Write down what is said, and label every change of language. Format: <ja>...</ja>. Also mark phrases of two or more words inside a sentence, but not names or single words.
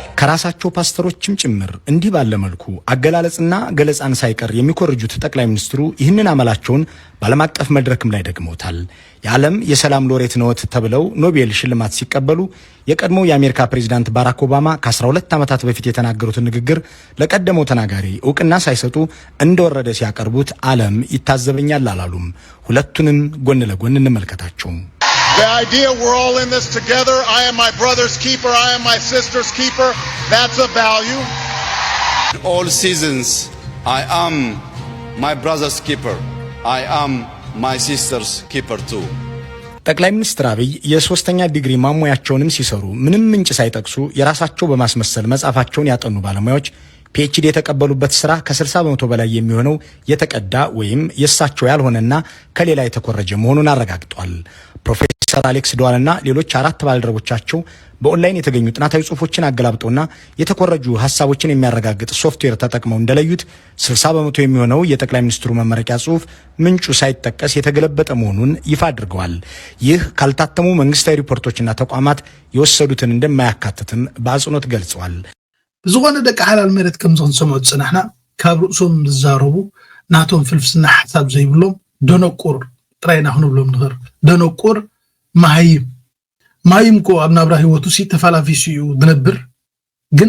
<am>ከራሳቸው ፓስተሮችም ጭምር እንዲህ ባለ መልኩ አገላለጽና ገለጻን ሳይቀር የሚኮርጁት ጠቅላይ ሚኒስትሩ ይህንን አመላቸውን በዓለም አቀፍ መድረክም ላይ ደግመውታል። የዓለም የሰላም ሎሬት ነዎት ተብለው ኖቤል ሽልማት ሲቀበሉ የቀድሞው የአሜሪካ ፕሬዝዳንት ባራክ ኦባማ ከ12 ዓመታት በፊት የተናገሩትን ንግግር ለቀደመው ተናጋሪ እውቅና ሳይሰጡ እንደወረደ ሲያቀርቡት ዓለም ይታዘበኛል አላሉም። ሁለቱንም ጎን ለጎን እንመልከታቸው።</am> <en>The idea we're all in this together. I am my brother's keeper. I am my sister's keeper. That's a value. In all seasons, I am my brother's keeper. I am my sister's keeper too.</en> <am>ጠቅላይ ሚኒስትር አብይ የሶስተኛ ዲግሪ ማሞያቸውንም ሲሰሩ ምንም ምንጭ ሳይጠቅሱ የራሳቸው በማስመሰል መጻፋቸውን ያጠኑ ባለሙያዎች ፒኤችዲ የተቀበሉበት ስራ ከ60 በመቶ በላይ የሚሆነው የተቀዳ ወይም የሳቸው ያልሆነና ከሌላ የተኮረጀ መሆኑን አረጋግጧል። ፕሮፌሰር አሌክስ ዶዋልና ሌሎች 4 ባልደረቦቻቸው በኦንላይን የተገኙ ጥናታዊ ጽሑፎችን አገላብጠውና የተኮረጁ ሐሳቦችን የሚያረጋግጥ ሶፍትዌር ተጠቅመው እንደለዩት 60 በመቶ የሚሆነው የጠቅላይ ሚኒስትሩ መመረቂያ ጽሑፍ ምንጩ ሳይጠቀስ የተገለበጠ መሆኑን ይፋ አድርገዋል። ይህ ካልታተሙ መንግስታዊ ሪፖርቶችና ተቋማት የወሰዱትን እንደማያካትትም በአጽንኦት ገልጸዋል።</am> <ti>ዝኾነ ደቂ ሓላል መሬት ከም ዝንሰምዑ ጽናሕና ካብ ርእሶም ዝዛረቡ ናቶም ፍልፍስና ሓሳብ ዘይብሎም ደነቁር ጥራይና ክንብሎም ንኽር ደነቁር ማይም ኮ ኣብ ናብራ ህይወቱ ሲ ተፋላፊሱ እዩ ዝነብር ግን</ti>